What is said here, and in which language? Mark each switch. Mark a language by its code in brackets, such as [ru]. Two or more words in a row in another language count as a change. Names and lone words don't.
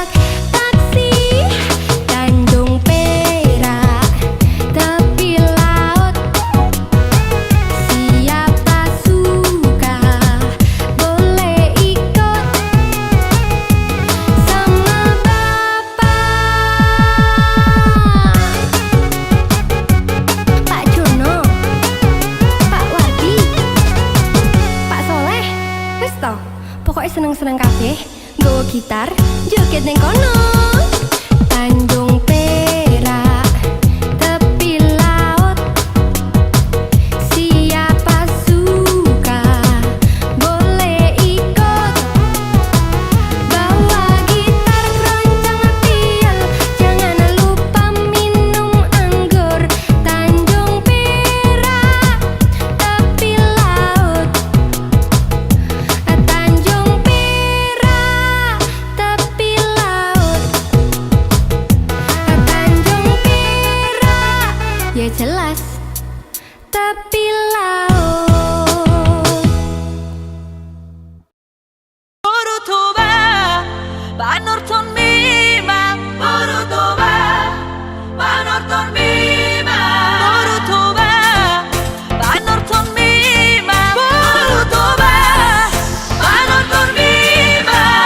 [id] Taksi, Tanjung Perak, tepi laut. Siapa suka boleh ikut sama Pak Jono, Pak Wardi, Pak Soleh. [jv] Wis to, pokoknya seneng-seneng kabeh. Nggawa gitar, joget ning kono. [id] Tanjung Perak, tepi laut. Siapa suka boleh ikut. Bawa gitar, keroncong, piol, jangan lupa minum anggur. Tanjung Perak, tepi laut. Tanjung Perak, tepi laut. Tanjung Perak, ya jelas tepi laut. Borutoba, Banorton Mima, Borutoba, Banorton Mima, Borutoba, Banorton Mima, Borutoba, Banorton Mima.